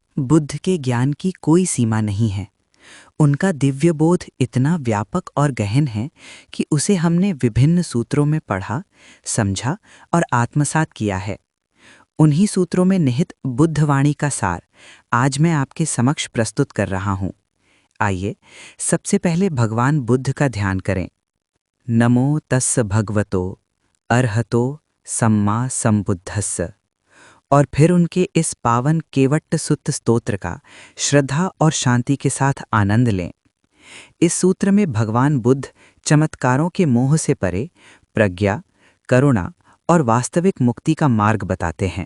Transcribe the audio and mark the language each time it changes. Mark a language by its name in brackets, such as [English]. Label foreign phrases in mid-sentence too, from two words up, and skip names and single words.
[Hindi] बुद्ध के ज्ञान की कोई सीमा नहीं है। उनका दिव्य बोध इतना व्यापक और गहन है कि उसे हमने विभिन्न सूत्रों में पढ़ा, समझा और आत्मसात किया है। उन्हीं सूत्रों में निहित बुद्धवाणी का सार आज मैं आपके समक्ष प्रस्तुत कर रहा हूँ। आइए सबसे पहले भगवान बुद्ध का ध्यान करें। [Pali] नमो तस्स भगवतो अर्हतो सम्मा संबुद्धस्स। [Hindi] और फिर उनके इस पावन केवट्ट सुत्त स्तोत्र का श्रद्धा और शांति के साथ आनंद लें। इस सूत्र में भगवान बुद्ध चमत्कारों के मोह से परे प्रज्ञा, करुणा और वास्तविक मुक्ति का मार्ग बताते हैं।